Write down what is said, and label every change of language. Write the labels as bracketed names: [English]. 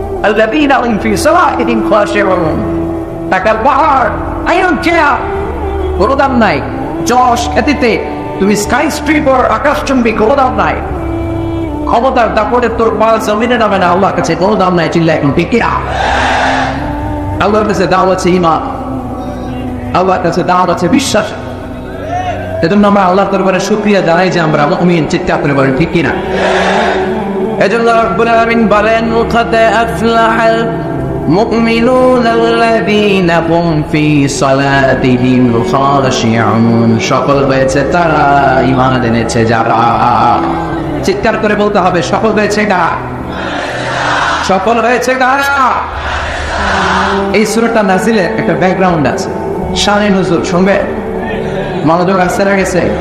[Arabic] الذين هم في صلاتهم خاشعون। [Bangla] টাকার পাহাড়, [English] I don't care, [Bangla] কোনো দাম নাই। যশ, খ্যাতিতে তুমি স্কাই স্ট্রিপার, আকাশচুম্বী, কোনো দাম নাই। ক্ষমতার দাপটে তোর পা জমিনে নামে না, আল্লাহর কাছে কোনো দাম নাই। চিল্লা এখন ঠিক কিনা? আল্লাহর কাছে দাম আছে ঈমান, আল্লাহর কাছে দাম আছে বিশ্বাস। এজন্য আমরা আল্লাহর দরবারে শুকরিয়া জানাই যে আমরা মুমিন। চিৎকার করে বলেন ঠিক কিনা? এজন্য রব্বুল আলামিন বলেন [Arabic] قد أفلح المؤمنون الذين هم في صلاتهم خاشعون। [Bangla] সফল হয়েছে তারা, ঈমান এনেছে যারা। চিৎকার করে বলতে হবে সফল হয়েছে কারা? সফল হয়েছে কারা? এই সূরাটা নাজিলের একটা ব্যাকগ্রাউন্ড আছে, শানে নুজুল শুনবে, মনোযোগ আসছে না গেছে?